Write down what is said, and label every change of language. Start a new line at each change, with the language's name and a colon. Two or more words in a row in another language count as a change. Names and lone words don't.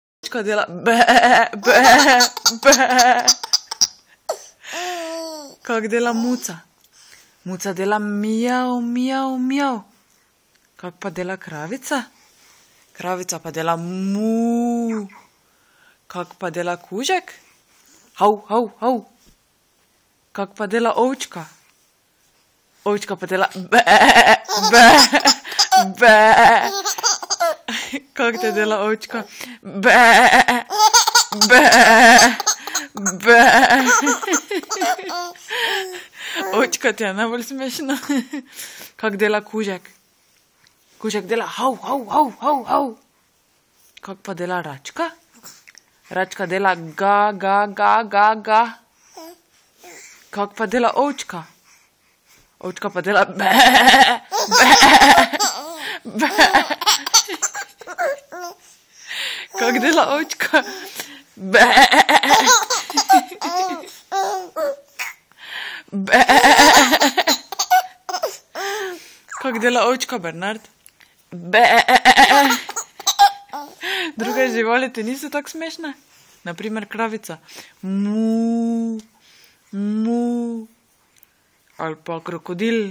Slovenian: ovčka dela be, be, be. Kak dela muca? Muca dela miau, miau, miau. Kak pa dela kravica? Kravica pa dela mu. Kak pa dela kužek? Hau, hau, hau. Kak pa dela ovčka? Ovčka pa dela be, be, be. Kak te dela ovčka? Be, be, be. Ovčka ti je najbolj smešna. Kak dela kužek? Kužek dela hau, hau, hau, hau, hau. Kak pa dela račka? Račka dela ga, ga, ga, ga, ga. Kak pa dela ovčka? Ovčka pa dela be, be, be. Kak dela ovčka? Be, be. Kak dela ovčka, Bernard? Be. Druge živali ti niso tako smešne? Naprimer kravica. Mu, mu. Ali pa krokodil.